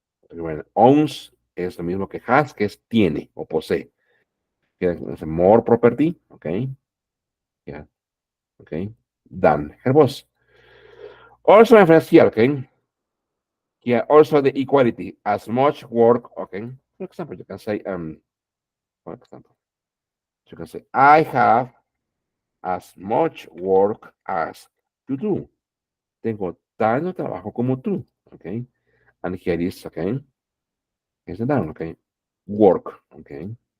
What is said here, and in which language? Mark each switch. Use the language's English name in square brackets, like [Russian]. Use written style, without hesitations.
[Spanish] Bueno, owns es lo mismo que has, que es tiene o posee. Que es [English] more property, okay, yeah, okay, than her boss. Also, reference here, okay, yeah, also the equality, as much work, okay. For example, you can say, for example, you can say, I have as much work as you do. [Spanish] Tengo tanto trabajo como tú, okay. [English] And here is, okay, here's the down, okay, work, okay.